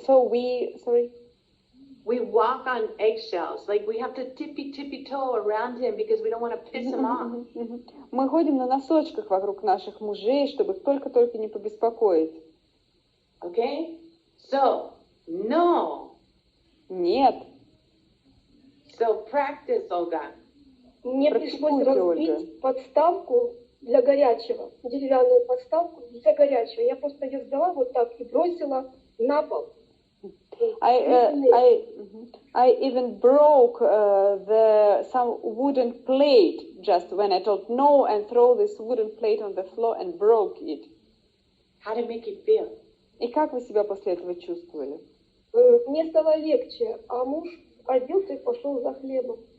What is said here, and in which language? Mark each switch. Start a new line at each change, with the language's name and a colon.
English: We walk on eggshells, like we have to tippy toe around him because we don't want to piss him off.
Russian: Мы ходим на носочках вокруг наших мужей, чтобы их только-только не побеспокоить.
English: Okay, so no.
Russian: Нет.
English: So practice, Olga.
Russian: Мне пришлось разбить подставку для горячего, деревянную подставку для горячего. Я просто ее взяла вот так и бросила на пол.
English: I even broke some wooden plate just when I told no and throw this wooden plate on the floor and broke it. How did it make you feel?
Russian: И как вы себя после этого чувствовали? Мне стало легче, а муж оделся и пошел за хлебом.